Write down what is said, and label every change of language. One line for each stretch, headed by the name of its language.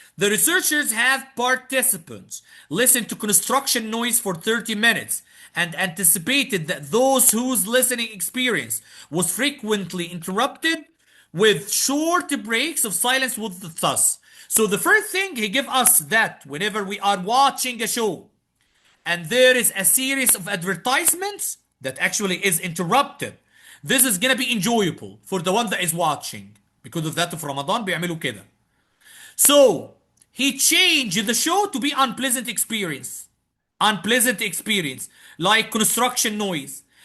English: The researchers have participants listen to construction noise for 30 minutes and anticipated that those whose listening experience was frequently interrupted with short breaks of silence would thus. So the first thing he give us that whenever we are watching a show and there is a series of advertisements that actually is interrupted, this is gonna be enjoyable for the one that is watching. Because of that
Arabic: في رمضان بيعملوا كده.
English: So he changed the show to be unpleasant experience. Unpleasant experience, like construction noise.